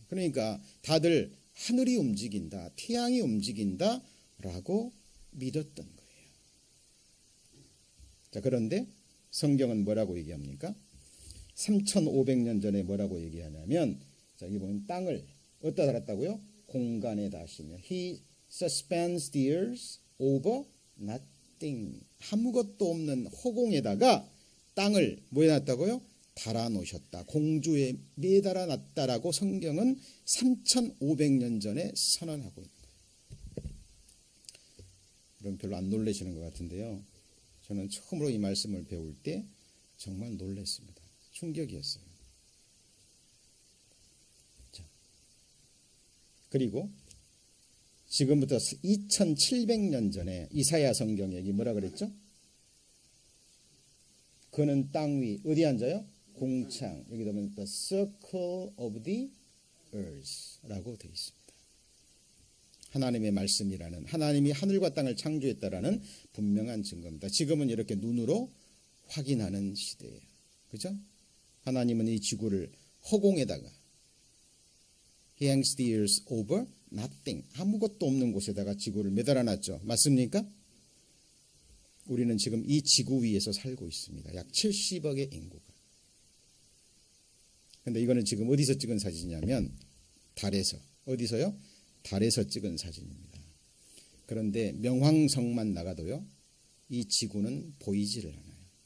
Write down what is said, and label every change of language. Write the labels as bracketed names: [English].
[Korean] 그러니까 다들 하늘이 움직인다, 태양이 움직인다라고 믿었던 거예요. 자, 그런데 성경은 뭐라고 얘기합니까? 3,500년 전에 뭐라고 얘기하냐면, 자, 여기 보면 땅을 어디다 달았다고요? 공간에 다시며 [English] He suspends the earth over nothing. [Korean] 아무것도 없는 허공에다가 땅을 뭐해 놨다고요? 달아 놓으셨다. 공주에 매달아 놨다라고 성경은 3,500년 전에 선언하고 있는 거예요. 그럼 별로 안 놀라시는 것 같은데요. 저는 처음으로 이 말씀을 배울 때 정말 놀랐습니다. 충격이었어요. 자, 그리고 지금부터 2700년 전에 이사야 성경 얘기 뭐라 그랬죠? 그는 땅 위 어디 앉아요? 공창. 여기 보면 [English] the circle of the earth [Korean] 라고 되어 있습니다. 하나님의 말씀이라는, 하나님이 하늘과 땅을 창조했다라는 분명한 증거입니다. 지금은 이렇게 눈으로 확인하는 시대예요. 그죠? 하나님은 이 지구를 허공에다가 [English] He hangs the earth over nothing. [Korean] 아무것도 없는 곳에다가 지구를 매달아 놨죠. 맞습니까? 우리는 지금 이 지구 위에서 살고 있습니다. 약 70억의 인구가. 근데 이거는 지금 어디서 찍은 사진이냐면 달에서. 어디서요? 달에서 찍은 사진입니다. 그런데 명왕성만 나가도요, 이 지구는 보이지를 않아요.